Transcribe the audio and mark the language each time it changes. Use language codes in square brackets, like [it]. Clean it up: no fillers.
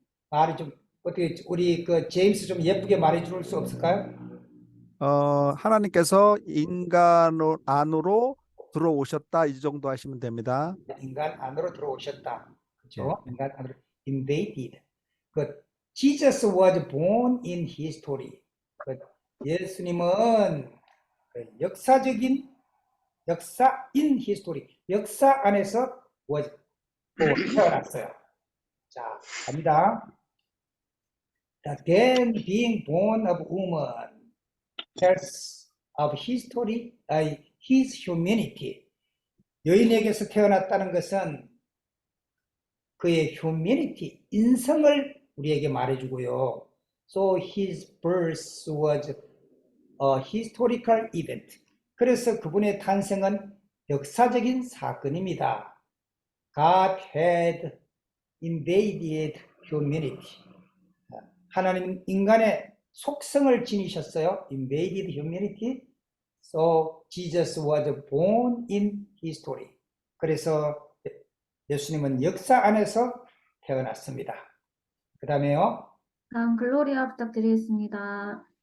[ko] 말이 좀 어떻게 우리 제임스 좀 예쁘게 말해줄 수 없을까요? 하나님께서 인간 안으로 들어오셨다 이 정도 하시면 됩니다. 인간 안으로 들어오셨다. 그렇죠? 예. 인간 안으로 invaded. [en] Jesus was born in history. [ko] 예수님은 역사적인 역사 [en] in history. [ko] 역사 안에서 was 태어났어요. 자, 갑니다. [en] Then being born of woman tells of history, his humanity. [ko] 여인에게서 태어났다는 것은 그의 humanity, 인성을 우리에게 말해주고요. [en] So his birth was a historical event. [ko] 그래서 그분의 탄생은 역사적인 사건입니다. [en] God had invaded humanity. [ko] 하나님 인간의 속성을 지니셨어요. [en] Invaded humanity. So Jesus was born in history. [ko] 그래서 예수님은 역사 안에서 태어났습니다. 그 다음에요. 다음 글로리아 부탁드리겠습니다.